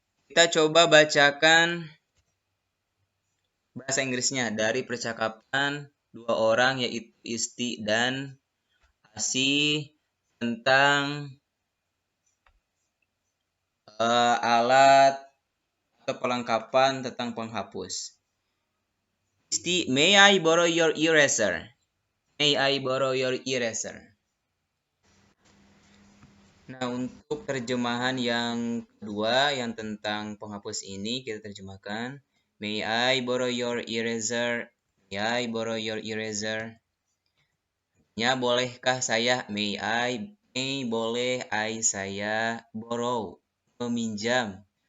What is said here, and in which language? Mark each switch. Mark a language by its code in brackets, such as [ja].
[id] Kita coba bacakan bahasa Inggrisnya dari percakapan dua orang yaitu Isti dan Asi tentang alat atau perlengkapan tentang penghapus. [en] Isti, may I borrow your eraser? May I borrow your eraser? [id] Nah, untuk terjemahan yang kedua yang tentang penghapus ini kita terjemahkan. [en] May I borrow your eraser? May I borrow your eraser? [id] Ya, bolehkah saya? May boleh saya borrow, meminjam.